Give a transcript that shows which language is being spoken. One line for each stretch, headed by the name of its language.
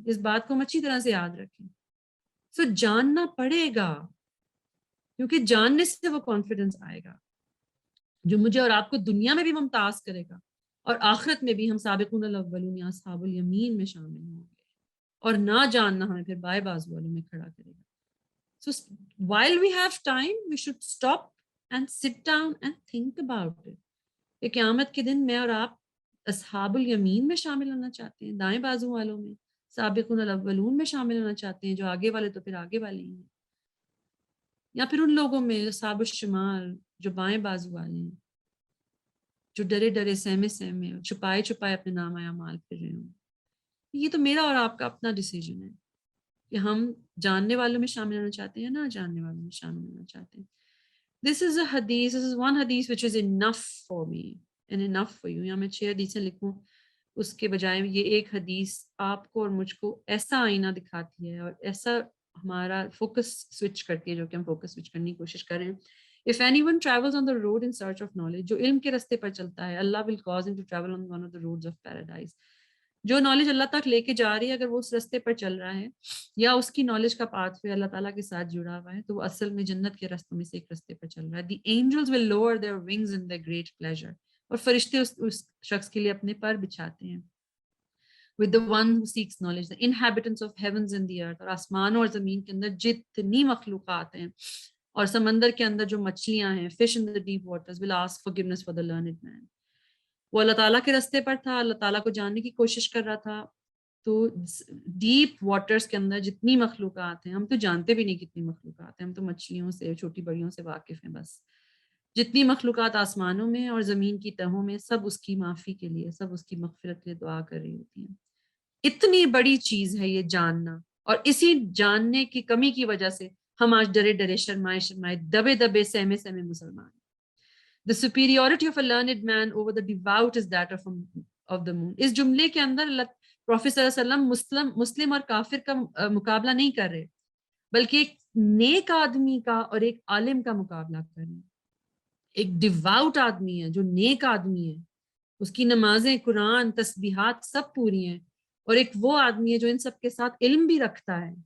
Urdu: اس بات کو ہم اچھی طرح سے یاد رکھیں. سو جاننا پڑے گا، کیونکہ جاننے سے وہ کانفیڈنس آئے گا جو مجھے اور آپ کو دنیا میں بھی ممتاز کرے گا اور آخرت میں بھی ہم سابقون الاولون یا اصحاب الیمین میں شامل ہوں گے، اور نہ جاننا ہمیں پھر بائیں بازو والوں میں کھڑا کرے گا.
English: So while we have time, we should stop and sit down and think about it.
Urdu: کہ قیامت کے دن میں اور آپ اصحاب الیمین میں شامل ہونا چاہتے ہیں، دائیں بازو والوں میں، سابقون الاولون میں شامل ہونا چاہتے ہیں جو آگے والے تو پھر آگے والے ہی ہیں، یا پھر ان لوگوں میں اصحاب الشمال جو بائیں بازو والے ہیں، جو ڈرے ڈرے سہمے سہمے چھپائے چھپائے اپنے نام اعمال پھر رہے ہوں. یہ تو میرا اور آپ کا اپنا ڈیسیجن ہے کہ ہم جاننے والوں میں شامل ہونا چاہتے ہیں، نہ جاننے والوں میں شامل ہونا چاہتے ہیں.
English: This is a hadith, this is one hadith which is enough for me and enough for you.
Urdu: یا میں 6 حدیثیں لکھوں اس کے بجائے یہ ایک حدیث آپ کو اور مجھ کو ایسا آئینہ دکھاتی ہے اور ایسا ہمارا فوکس سوئچ کرتی ہے جو کہ ہم فوکس سوئچ کرنے کی کوشش کریں.
English: If anyone travels on the road in search of knowledge,
Urdu: جو علم کے رستے پر چلتا ہے,
English: Allah will cause him to travel on one of the roads of paradise.
Urdu: جو نالج اللہ تک لے کے جا رہی ہے اگر وہ اس رستے پر چل رہا ہے یا اس کی نالج کا پاتھ وے اللہ تعالیٰ کے ساتھ جڑا ہوا ہے تو وہ اصل میں جنت کے رستوں میں سے ایک رستے پر چل رہا ہے.
English: The angels will lower their wings in their great pleasure.
Urdu: اور فرشتے اس شخص کے لیے اپنے پر بچھاتے ہیں.
English: With the one who seeks knowledge, the inhabitants of heavens and the earth.
Urdu: اور آسمانوں اور زمین کے اندر جتنی مخلوقات ہیں اور سمندر کے اندر جو مچھلیاں ہیں,
English: fish in the deep waters will ask forgiveness for the learned man.
Urdu: وہ اللہ تعالیٰ کے رستے پر تھا, اللہ تعالیٰ کو جاننے کی کوشش کر رہا تھا. تو ڈیپ واٹرز کے اندر جتنی مخلوقات ہیں, ہم تو جانتے بھی نہیں کتنی مخلوقات ہیں, ہم تو مچھلیوں سے چھوٹی بڑیوں سے واقف ہیں بس. جتنی مخلوقات آسمانوں میں اور زمین کی تہوں میں سب اس کی معافی کے لیے, سب اس کی مغفرت کے لیے دعا کر رہی ہوتی ہیں. اتنی بڑی چیز ہے یہ جاننا, اور اسی جاننے کی کمی کی وجہ سے ہم آج ڈرے ڈرے شرمائے شرمائے دبے دبے سہمے سہمے مسلمان.
English: The superiority of a learned man over the devout is that of the moon.
Urdu: اس جملے کے اندر پروفیٹ صلی اللہ علیہ وسلم مسلم اور کافر کا مقابلہ نہیں کر رہے, بلکہ ایک نیک آدمی کا اور ایک عالم کا مقابلہ کر رہے ہیں. ایک ڈیواؤٹ آدمی ہے جو نیک آدمی ہے, اس کی نمازیں, قرآن, تسبیحات سب پوری ہیں, اور ایک وہ آدمی ہے جو ان سب کے ساتھ علم بھی رکھتا ہے.